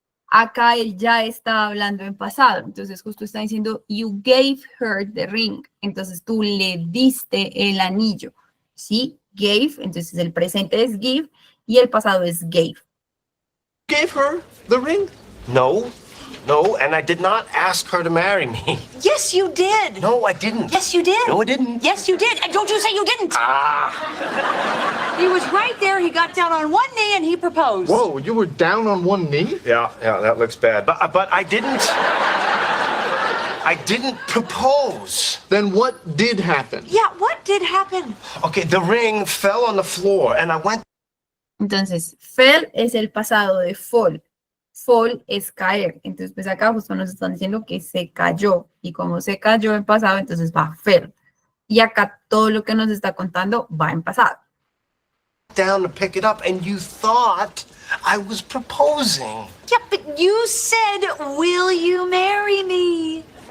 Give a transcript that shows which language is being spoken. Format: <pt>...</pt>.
<es>acá él ya está hablando en pasado. Entonces justo está diciendo,</es> <en>you gave her the ring.</en> <es>Entonces tú le diste el anillo. ¿Sí? Gave, entonces el presente es give y el pasado es gave.</es> <en>Gave her the ring? No, and I did not ask her to marry me. Yes, you did. No, I didn't. Yes, you did. No, I didn't. Yes, you did. And don't you say you didn't. He was right there. He got down on one knee and he proposed. Whoa, you were down on one knee? Yeah, that looks bad. But I didn't. I didn't propose. Then what did happen? Yeah, what did happen? Okay, the ring fell on the floor and I went.</en> <es>Entonces, fell es el pasado de fall. Fall es caer. Entonces, pues acá justo nos están diciendo que se cayó. Y como se cayó en pasado, entonces va fell. Y acá todo lo que nos está contando va en pasado.</es> <en>Down to pick it up and you thought I was proposing. Yeah, but you said, will you marry me?</en>